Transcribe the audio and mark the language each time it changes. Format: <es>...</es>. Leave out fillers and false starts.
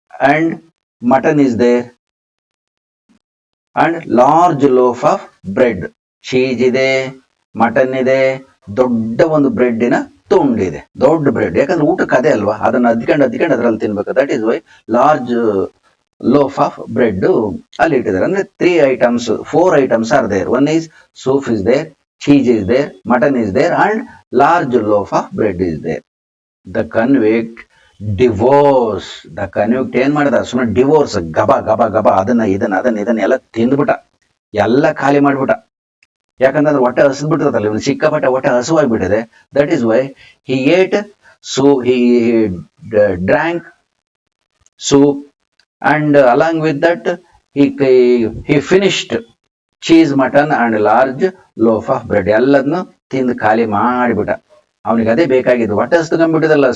<en>And mutton is there and large loaf of bread.</en> <kn>Cheese ಇದೆ, mutton ಇದೆ, ದೊಡ್ಡ ಒಂದು ಬ್ರೆಡ್ಡಿನ ತುಂಡಿದೆ, ದೊಡ್ಡ ಬ್ರೆಡ್. ಯಾಕಂದ್ರೆ ಊಟಕ್ಕೆ ಅದೇ ಅಲ್ವಾ, ಅದನ್ನ ಅದ್ಕೊಂಡು ಅದ್ರಲ್ಲಿ ತಿನ್ಬೇಕು.</kn> <en>that is why large loaf of bread</en> <kn>ಅಲ್ಲಿ ಇಟ್ಟಿದ್ದಾರೆ.</kn> <en>ಅಂದ್ರೆ 3 items, 4 items are there. One is soup is there, cheese is there, mutton is there and large loaf of bread is there. The convict divorce.</en> <kn>The convict ಏನ್ ಮಾಡಿದ? ಸುಮ್ಮನೆ divorce, ಗಬ ಗಬ ಗಬ ಅದನ್ನ ಇದನ್ನ ಎಲ್ಲ ತಿಂದ್ಬಿಟ್ಟ, ಎಲ್ಲ ಖಾಲಿ ಮಾಡ್ಬಿಟ್ಟ. ಯಾಕಂದ್ರೆ ಹೊಟ್ಟೆ ಹಸಿದ್ಬಿಟ್ಟಿರ್ತಲ್ಲ, ಇವನು ಸಿಕ್ಕಾಪಟ್ಟೆ ಹೊಟ್ಟೆ ಹಸುವಾಗ್ಬಿಟ್ಟಿದೆ.</kn> <en>That is why he ate, so he drank soup and along with that he finished cheese, mutton and large loaf of bread.</en> <kn>ಎಲ್ಲದನ್ನು ತಿಂದು ಖಾಲಿ ಮಾಡಿಬಿಟ್ಟ. ಅವನಿಗೆ ಅದೇ ಬೇಕಾಗಿದ್ದು. ಹೊಟ್ಟೆ ಹಸ್ಕೊಂಡ್ಬಿಟ್ಟಿದಲ್ಲ.</kn>